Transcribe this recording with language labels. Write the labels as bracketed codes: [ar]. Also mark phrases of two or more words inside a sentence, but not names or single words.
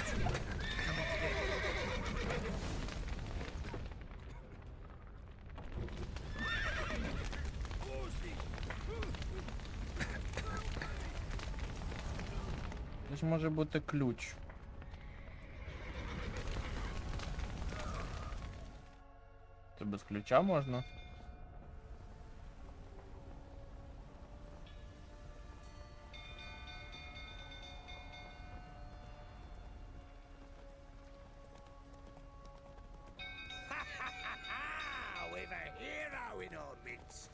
[uk] Здесь може бути ключ. Це без ключа можна? [en] We've a hero in our midst.